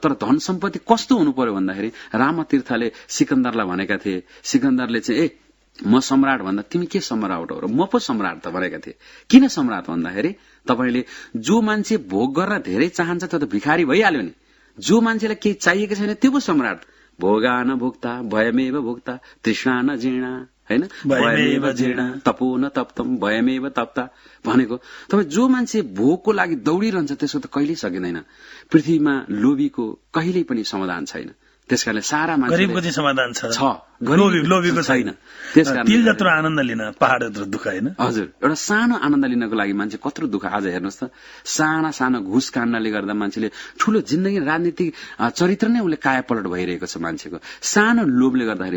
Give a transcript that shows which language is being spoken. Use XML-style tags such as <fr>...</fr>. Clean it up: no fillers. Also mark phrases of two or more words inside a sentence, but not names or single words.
<ne>तर धन सम्पत्ति कस्तो हुनु पर्यो भन्दाखेरि रामतीर्थले सिकन्दरलाई भनेका थिए, सिकन्दरले चाहिँ म सम्राट भन्दा तिमी के सम्राट हो र म पो सम्राट त भनेका थिए। किन सम्राट भन्दाखेरि तपाईले जो मान्छे भोग गर्न धेरै चाहन्छ त्यो त भिखारी भइहाल्यो नि। जो मान्छेलाई केही चाहिएको छैन त्यो पो सम्राट।</ne> <sa>भोगा न भोक्ता भयमेव भोक्ता तृष्णा न जीर्णा, हैन? भयमेव जीर्णा तपो न तप्तम भयमेव तप्ता</sa> <ne>भनेको तपाईँ जो मान्छे भोगको लागि दौडिरहन्छ त्यसको त कहिल्यै सकिँदैन। पृथ्वीमा लोभीको कहिल्यै पनि समाधान छैन। त्यसकारणले सारा मान्छे गरिबको चाहिँ समाधान छ। लोभीको छैन। त्यसकारण तिल जत्रो आनन्द लिन पहाड जत्रो दुःख होइन। हजुर, एउटा सानो आनन्द लिनको लागि मान्छे कत्रो दुःख। आज हेर्नुहोस् त, साना सानो घुस काण्डले गर्दा मान्छेले ठूलो जिन्दगी राजनीतिक चरित्र नै उसले कायापलट भइरहेको छ मान्छेको सानो लोभले गर्दाखेरि।</ne>